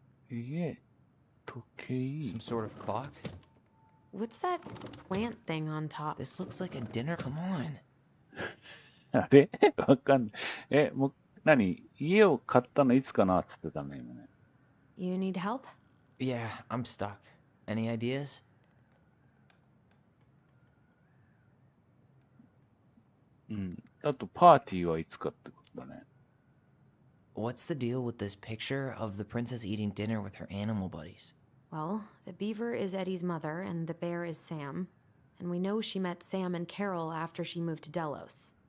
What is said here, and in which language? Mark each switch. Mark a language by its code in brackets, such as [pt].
[ja] 家、時計。 [en] Some sort of clock? What's that plant thing on top? This looks like a dinner. Come on. [ja] あれわかんない。もう、家を買ったのいつかなって言ってたね、今ね。 [en] You need help? Yeah, I'm stuck. Any ideas? [ja] うん。あと、パーティーはいつかってことだね。 [en] What's the deal with this picture of the princess eating dinner with her animal buddies? Well, the beaver is Eddie's mother, and the bear is Sam. And we know she met Sam and Carol after she moved to Delos.